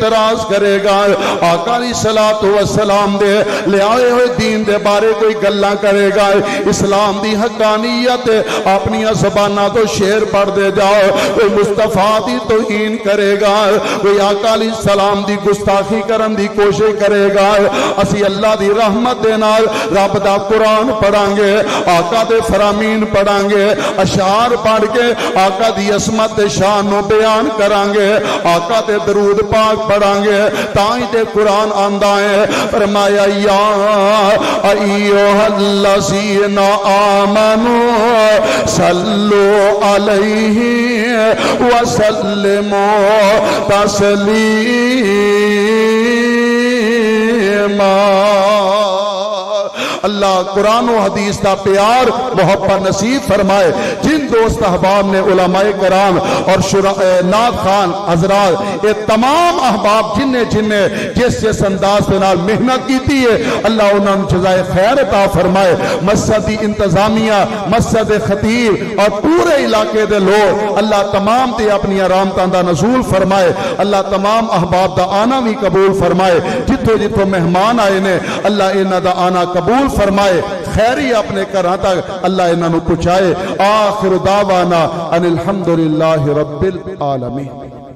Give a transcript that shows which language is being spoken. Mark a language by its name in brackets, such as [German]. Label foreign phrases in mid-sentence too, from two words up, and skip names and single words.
[Punjabi] اعتراض کرے گا آقا علیہ الصلوۃ والسلام دے لے آئے ہوئے دین دے بارے کوئی گلاں کرے گا اسلام دی حقانیت اپنی زباناں تو شعر پڑھ دے جاؤ کوئی مصطفیٰ دی توہین کرے گا کوئی آقا علیہ السلام دی گستاخی کرن دی کوشش کرے گا اسی اللہ دی رحمت دے نال رب دا قرآن پڑھاں گے آقا دے فرامین پڑھاں گے اشعار پڑھ کے آقا دی عظمت شان و بیان کران گے آقا تے درود پاک پڑھاں گے تائیں تے قرآن آندا ہے فرمایا [Arabic] یا ایھا الذین آمنوا صلو علیہ وسلموا تسلیما [Urdu] اللہ قرآن و حدیث کا پیار محبت نصیب فرمائے جن دوست احباب نے علماء کرام اور نعت خوان حضرات یہ تمام [Punjabi] احباب جن نے جس انداز کے نال محنت کی ہے اللہ انہوں نے جزائے خیر عطا فرمائے مسجد انتظامیہ مسجد خطیب اور پورے علاقے دے لوگ اللہ تمام تے اپنی رحمتاں دا نزول فرمائے اللہ تمام احباب دا آنا بھی قبول فرمائے جتھوں مہمان آئے نے اللہ انہاں دا آنا قبول فرمائے خیری اپنے گھراں تک اللہ انہاں نوں پہنچائے [Arabic] آخر دعوانا ان الحمدللہ رب العالمین